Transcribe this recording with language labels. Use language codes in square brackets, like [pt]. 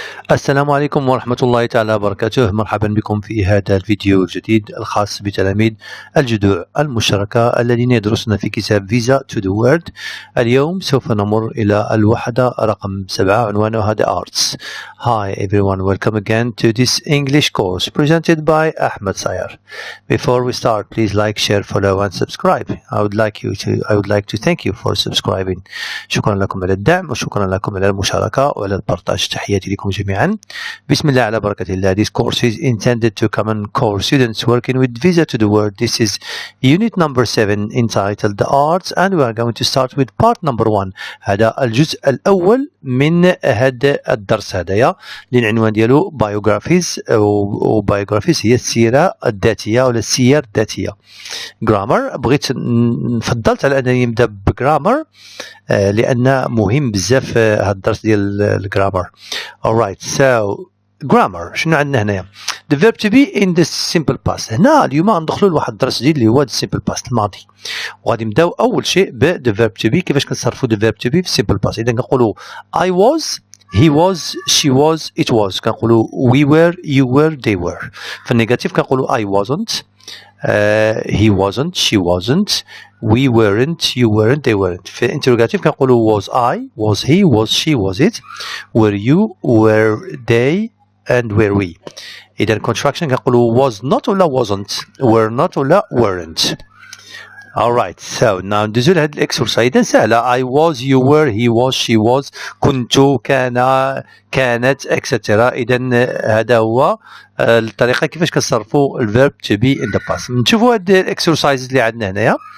[ar] السلام عليكم ورحمة الله تعالى وبركاته. مرحبا بكم في هذا الفيديو الجديد الخاص بتلاميذ الجذور المشتركة الذين يدرسون في كتاب Visa to the World. اليوم سوف نمر إلى الوحدة رقم 7 عنوانها The Arts. [en] Hi everyone, welcome again to this English course presented by Ahmed Sayer. Before we start, please like, share, follow and subscribe. I would like to thank you for subscribing. [ar] شكرا لكم على الدعم وشكرا لكم على المشاركة وعلى البرتاج. تحياتي لكم جميعا. بسم الله على بركة الله. [en] This course is intended to common core students working with Visa to the World. This is unit number 7 entitled The Arts, and we are going to start with part number 1. [ar] هذا الجزء الأول من هذا الدرس هذايا اللي العنوان ديالو biographies، و biographies هي السيرة الذاتية ولا السير الذاتية. grammar فضلت على أنني نبدأ بجرامر لأن مهم بزاف هذا الدرس ديال الجرامر. [en] alright, so grammar [ar] شنو عندنا هنايا؟ [en] the verb to be in the simple past. [ar] هنا اليوم غندخلوا لواحد الدرس جديد اللي هو [en] the simple past [ar] الماضي، وغادي نبداو أول شيء ب the verb to be. كيفاش كنصرفوا [en] the verb to be في simple past؟ إذا كنقولوا I was، he was، she was، it was. كنقولوا we were، you were، they were. في النيجاتيف كنقولوا I wasn't، he wasn't، she wasn't، we weren't، you weren't، they weren't. في interrogative كنقولوا was I، was he، was she، was it، were you، were they and were we. إذا contraction كنقولوا was not ولا wasn't، were not ولا weren't. alright, so now [ar] ندوزو لهاد الاكسرسايز. [en] إذا سهلة I was، you were، he was، she was، كنت، كان، كانت etc. [ar] إذا هذا هو الطريقة كيفاش كنصرفوا الverb to be in the past. نشوفوا هاد الاكسرسايز اللي عندنا هنايا.